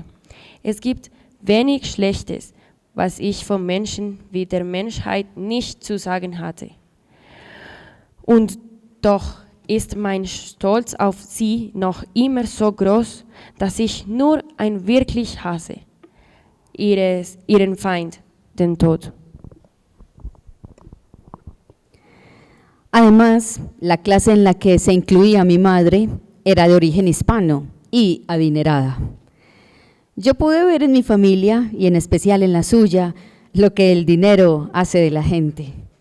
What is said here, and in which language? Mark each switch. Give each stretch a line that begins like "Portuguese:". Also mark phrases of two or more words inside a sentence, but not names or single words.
German: Es gibt wenig Schlechtes, was ich vom Menschen wie der Menschheit nicht zu sagen hatte. Und doch ist mein Stolz auf sie noch immer so groß, dass ich nur ein wirklich hasse, ihren Feind, den Tod.
Spanish: Además, la clase en la que se incluía mi madre era de origen hispano y adinerada. Yo pude ver en mi familia, y en especial en la suya, lo que el dinero hace de la gente.